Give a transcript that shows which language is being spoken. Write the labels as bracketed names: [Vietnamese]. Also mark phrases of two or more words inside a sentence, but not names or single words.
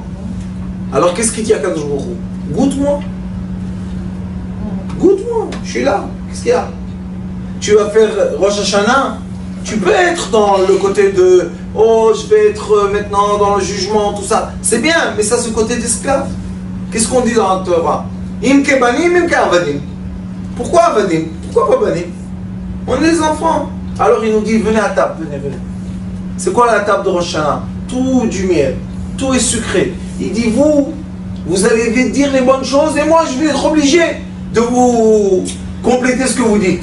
[French] Alors qu'est-ce qu'il dit à Kadosh Baruch Hu? Goûte-moi. Goûte-moi, je suis là. Qu'est-ce qu'il y a? Tu vas faire Rosh Hashanah. Tu peux être dans le côté de « Oh, je vais être maintenant dans le jugement, tout ça. » C'est bien, mais ça c'est le côté d'esclave. Qu'est-ce qu'on dit dans la Torah? « [Hebrew] אם כבנים אם כעבדים. [French] » Pourquoi avadim? Pourquoi pas banim? On est des enfants. Alors il nous dit « Venez à table, venez, venez. » C'est quoi la table de Rosh Hashanah? Tout du miel, tout est sucré. Il dit, vous allez dire les bonnes choses et moi je vais être obligé de vous compléter ce que vous dites.